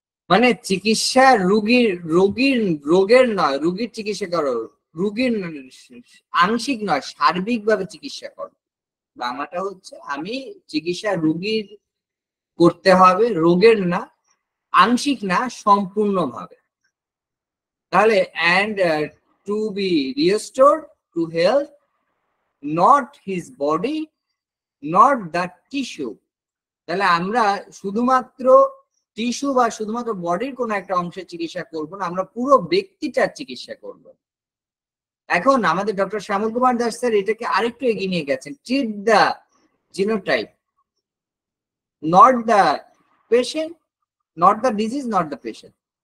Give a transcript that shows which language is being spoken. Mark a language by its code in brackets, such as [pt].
[bn] মানে চিকিৎসা রুগীর, রোগীর রোগের নয়, রুগীর চিকিৎসা করো, রুগীর আংশিক নয়, সার্বিকভাবে চিকিৎসা করো। বাংলাটা হচ্ছে আমি চিকিৎসা রুগীর করতে হবে, রোগের না, আংশিক না, সম্পূর্ণভাবে। [en] তাহলে and to be restored to health, not his body, not the tissue. [bn] তাহলে আমরা শুধুমাত্র টিস্যু বা শুধুমাত্র বডির কোন একটা অংশের চিকিৎসা করব না, আমরা পুরো ব্যক্তিটার চিকিৎসা করব। এখন আমাদের ডক্টর শ্যামল কুমার দাস স্যার এটাকে আরেকটু এগিয়ে নিয়ে গেছেন, [en] treat the genotype not the patient, [bn] not the disease, not the patient.